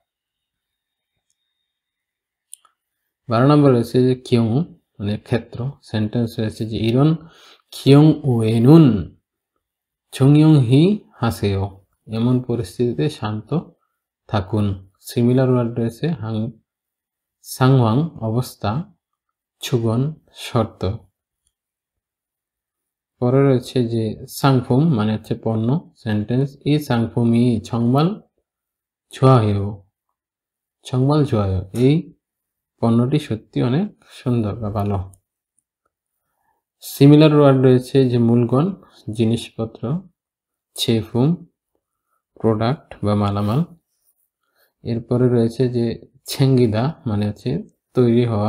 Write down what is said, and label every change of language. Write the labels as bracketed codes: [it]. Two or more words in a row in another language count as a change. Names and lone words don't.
[bn] 12 নম্বর রয়েছে যে কিয়ং মানে ক্ষেত্র। সেন্টেন্স রয়েছে যে [ko] 이런 경우에는 조용히 하세요 [bn] এমন পরিস্থিতিতে শান্ত থাকুন। সিমিলার ওয়ার্ড রয়েছে 상황 অবস্থা। 주건 শর্ত। পরে রয়েছে যে 상품 মানে হচ্ছে পণ্য। সেন্টেন্স [ko] 이 상품이 정말 좋아요 정말 좋아요 [bn] এই পণ্যটি সত্যি অনেক সুন্দর বা ভালো। সিমিলার ওয়ার্ড রয়েছে যে মূলগণ জিনিসপত্র, ছেফুম প্রোডাক্ট বা মালামাল। এরপরে রয়েছে যে ছেঙ্গিদা মানে হচ্ছে তৈরি হওয়া।